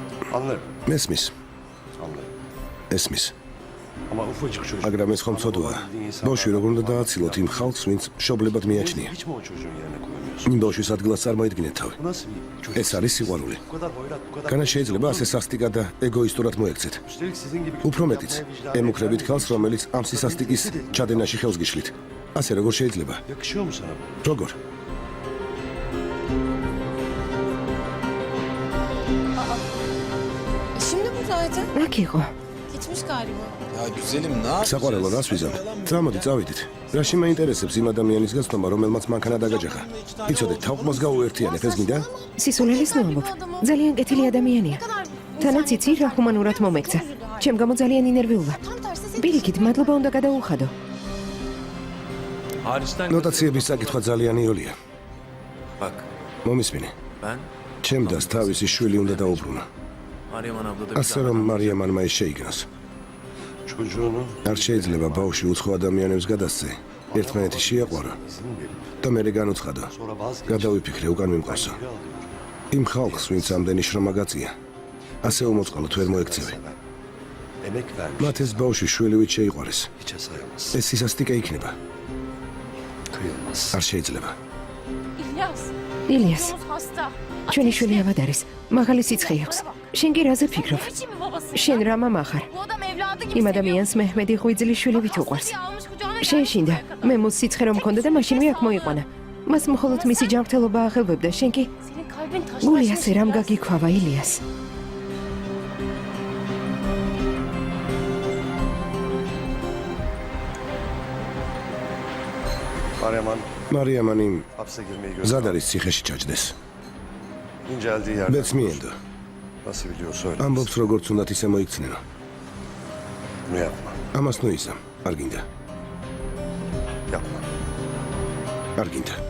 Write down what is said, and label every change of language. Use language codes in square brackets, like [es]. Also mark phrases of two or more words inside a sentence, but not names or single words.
[tr] Anlarım. [ka] მესმის, [tr] Anlarım. [ka] ესმის. [tr] Ama ufacık çocuk. [ka] მაგრამ ეს ხომ ცოდვაა. ბავშვი როგორ უნდა დააცილოთ იმ ხალხს, ვინც მშობლებად მიაჩნია. [tr] Hiç mi o çocuğun yerine koymuyorsun? [ka] იმ ბავშვის ადგილას წარმოიდგინეთ თავი. [tr] Bu nasıl bir çocuk? [ka] ეს არის სიყვარული. [tr] Bu kadar hoyrat, bu kadar... [ka] განა შეიძლება ასე სასტიკად და ეგოისტურად მოექცეთ. [tr] Üstelik sizin gibi... [ka] უფრო მეტიც, ემუქრებით ხალხს, რომელიც ამ სისასტიკის ჩადენაში ხელს გიშლით. ასე როგორ შეიძლება? [tr] Yakışıyor mu sana bu? [ka] როგორ? [tr] Şimdi buradaydı. [ka] აქ იყო. [tr] Gitmiş galiba. Ya güzelim ne yapıyorsun? [ka] საყვარელო რას ვიზამ? წამოდი, წავიდით. რაში მაინტერესებს იმ ადამიანის გაცნობა, რომელმაც მანქანა დაგაჯახა? იცოდე, თავყმას გაუერთიანებ, ეს გინდა? სისულელის ნომობ. ძალიან კეთილი ადამიანია. თანაც იცი რა ჰუმანურად მომექცა. ჩემ გამო ძალიან ინერვიულა. [tr] Tam tersi seni [ka] პირიქით, მადლობა უნდა გადაუხადო. [tr] Hariçten [ka] ნოტაციების საკითხვა ძალიან იოლია. [tr] bak [ka] მომისმინე. [tr] ben [ka] ჩემ დას თავისი შვილი უნდა დაუბრუნა. [tr] Mariaman abla da bir [ka] ასე რომ მარიამანმა ის შეიგნოს. [tr] Çocuğunu [ka] არ შეიძლება ბავშვი უცხო ადამიანებს გადასცე. ერთმანეთი შეაყვარა [tr] izin verip [ka] და მერე განუცხადო. [tr] sonra vazgeç. [ka] გადავიფიქრე უკან მიმყავსო. იმ ხალხს, ვინც ამდენი შრომა გაწია, ასე უმოწყალოდ ვერ მოექცევი. [tr] Emek vermiş. [ka] მათ ეს ბავშვი შვილივით შეიყვარეს. [tr] Hiçe sayamaz. [ka] ეს სისასტიკე იქნება. [tr] Kıyılmaz. [ka] არ შეიძლება. [tr] İlyas. [ka] ილიას, [tr] Çocuğumuz hasta. [ka] ჩვენი შვილი ავადარის. მაღალი სიცხე აქვს. შენ კი რაზე ფიქრობ? [tr] Ne biçim bir babasın? [ka] შენ რა მამა ხარ? [tr] Bu adam evladı gibi [ka] იმ [tr] seviyor. [ka] ადამიანს მეჰმედი ღვიძლი შვილივით უყვარს. [tr] Almış kucağına [ka] შეეშინდა. მე მოს სიცხე რომ მქონდა და მაშინვე აქ მოიყვანა. მას მხოლოდ მისი ჯანმრთელობა აღელვებდა. შენ კი [tr] Senin kalbin taşlaşmış. [ka] გული ასე რამ გაგიქვავა, ილიას? [tr] Mariaman [ka] მარიამანი [tr] hapse girmeyi göz [ka] მზად არის ციხეში ჩაჯდეს. [tr] İnceldiği yerden. [ka] ბედს მიენდო. [tr] Nasıl biliyor söyle. [ka] ამბობს როგორც უნდათ ისე მოიქცნენო. [tr] Bunu yapma. [ka] ამას ნუ იზამ. არ გინდა. [tr] Yapma. [ka] არ გინდა.